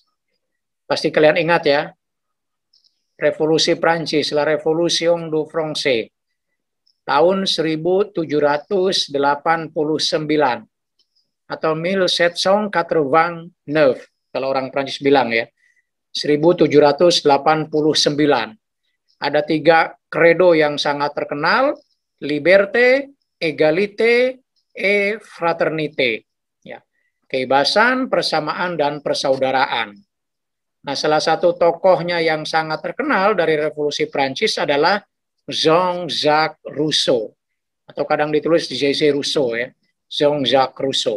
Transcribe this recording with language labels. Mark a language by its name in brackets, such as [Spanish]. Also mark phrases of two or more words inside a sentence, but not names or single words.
[Indonesian] Pasti kalian ingat ya, Revolusi Prancis, [French] La Révolution du Français, [Indonesian] tahun 1789 atau 1789 kalau orang Prancis bilang ya, 1789. Ada 3 credo yang sangat terkenal, [French] liberté, égalité, et fraternité. [Indonesian] Ya, kebebasan, persamaan, dan persaudaraan. Nah, salah satu tokohnya yang sangat terkenal dari Revolusi Prancis adalah Jean-Jacques Rousseau, atau kadang ditulis J.C. Rousseau ya, Jean-Jacques Rousseau.